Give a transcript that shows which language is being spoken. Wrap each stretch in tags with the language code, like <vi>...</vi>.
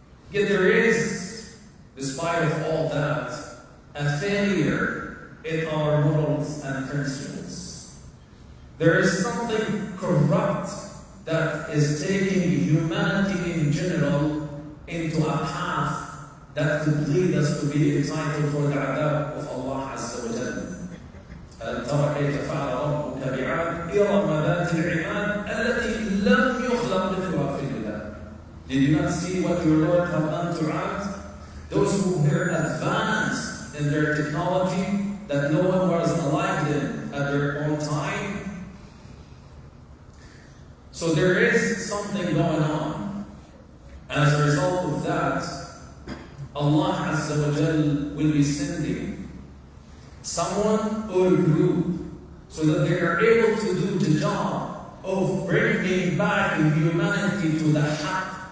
<en>Yet there is, despite of all that, a failure in our morals and principles. There is something corrupt that is taking humanity in general into a path that could lead us to be entitled for the adab of Allah Azza wa Jalla.</en> <ar>ترى كيف فعل ربك بعاد إرم ذات العماد التي لم يخلق مثلها في البلاد.</ar> <en>Did you not see what your Lord have done to Ad? Those who were advanced in their technology, that no one was like them at their own time. So there is something going on. As a result of that, Allah Azza wa Jal will be sending someone or a group so that they are able to do the job of bringing back humanity to the haqq.</en>